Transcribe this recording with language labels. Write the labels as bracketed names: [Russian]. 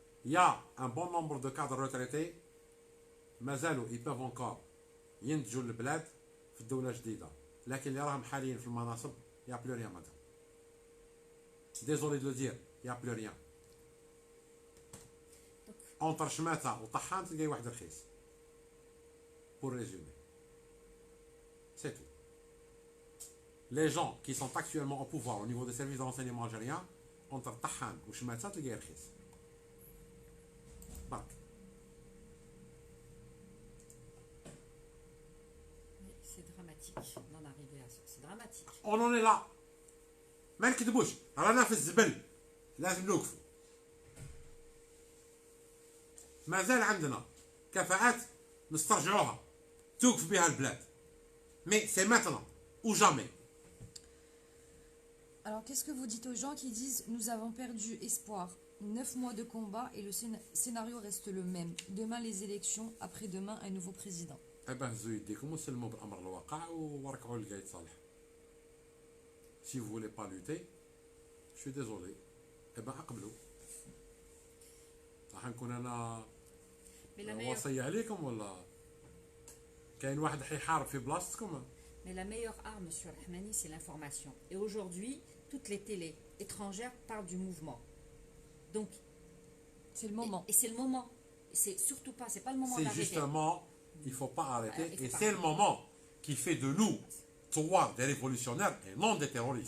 [French] Il y a un bon nombre de cadres retraités. [Arabic] مازالوا [French] ils peuvent encore [Arabic] ينتجوا البلاد في الدولة الجديدة. لكن اللي راهم حاليا في المناصب [French] il n'y a plus rien madame. Désolé de le dire, il n'y a plus rien. [Arabic] Entre شماتة وطحان تلقاي واحد رخيص. [French] Pour résumer. C'est tout. Les gens qui sont actuellement au pouvoir au niveau des services de renseignement algériens, entre [Arabic] طحان وشماتة تلقاي رخيص. برك. [French] C'est dramatique d'en arriver à ça. C'est dramatique. On en est là. [Arabic] ما نكذبوش رانا في الزبل لازم نوقفوا. مازال عندنا كفاءات نسترجعوها توقف بها البلاد. [French] Mais c'est maintenant ou jamais. Alors, qu'est-ce que vous dites aux gens qui disent nous avons perdu espoir, 9 mois de combat et le scénario reste le même. Demain les élections, après-demain un nouveau président. [Arabic] Eh ben هزوا يديكم وسلموا بأمر الواقع وركعوا لقايد صالح. [French] Si vous voulez pas lutter, je suis désolé. Eh ben [Arabic] اقبلوا. راح نكون انا وصية عليكم ولا كاين واحد حيحارب في بلاصتكم. [French] Mais la meilleure arme, monsieur Rahmani, c'est l'information. Et aujourd'hui, toutes les télés étrangères parlent du mouvement. Donc, c'est le moment. Et c'est le moment. C'est surtout pas, c'est pas le moment d'arrêter. C'est justement, il faut pas arrêter. Et c'est le moment qui fait de nous, trois, des révolutionnaires et non des terroristes.